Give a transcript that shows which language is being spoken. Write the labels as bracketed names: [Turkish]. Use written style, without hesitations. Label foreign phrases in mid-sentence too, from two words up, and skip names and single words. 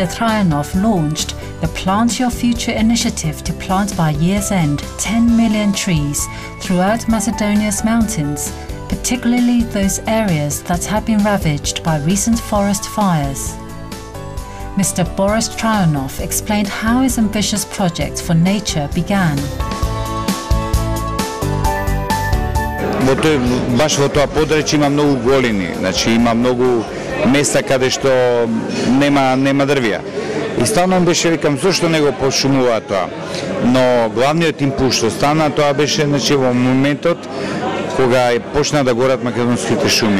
[English] Trajanov launched the Plant Your Future initiative to plant by year's end 10 million trees throughout Macedonia's mountains, particularly those areas that have been ravaged by recent forest fires. Mr. Boris Trajanov explained how his ambitious project for nature began. [Macedonian] Баш во тоа подречје има многу голини, значи има многу места каде што нема дрвја. И стално беше, викам, зошто не го пошумува тоа? Но главниот импулс што стана, тоа беше, значи, во моментот кога почна да горат македонските шуми.